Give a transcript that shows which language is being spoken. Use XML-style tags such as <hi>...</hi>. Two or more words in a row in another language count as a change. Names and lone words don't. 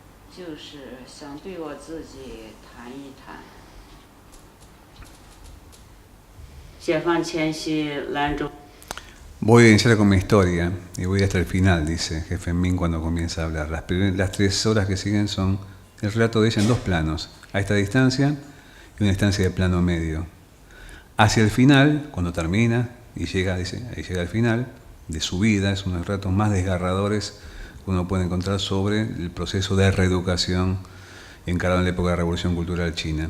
<zh>就是想对我自己谈一谈。解放前夕，兰州。</zh> <es>Voy a iniciar con mi historia y voy hasta el final, dice Jefe Min cuando comienza a hablar. Las 3 horas que siguen son el relato de ella en 2 planos, a esta distancia y una distancia de plano medio. Hacia el final, cuando termina y llega, dice, ahí llega al final de su vida, es uno de los relatos más desgarradores que uno puede encontrar sobre el proceso de reeducación encarado en la época de la Revolución Cultural China.</es>